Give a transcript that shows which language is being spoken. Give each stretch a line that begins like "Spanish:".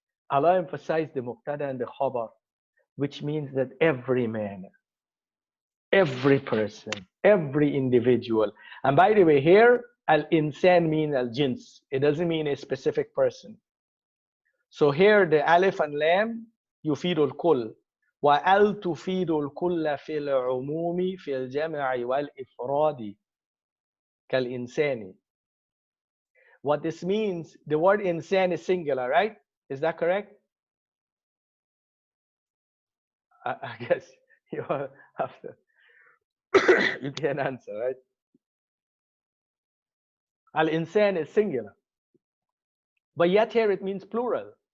English: Allah emphasized the mubtada and the khabar, which means that every man, every person, every individual. And by the way, here al-insan means al-jins. It doesn't mean a specific person. So here the alif and lam
Arabic: يفيد الكل وال تفيد الكل في العموم في الجمع والإفراد كالإنسان.
English: What this means, the word insan is singular, right? Is that correct? I guess you have to, you can answer, right? Al-insan is singular. But yet here it means plural.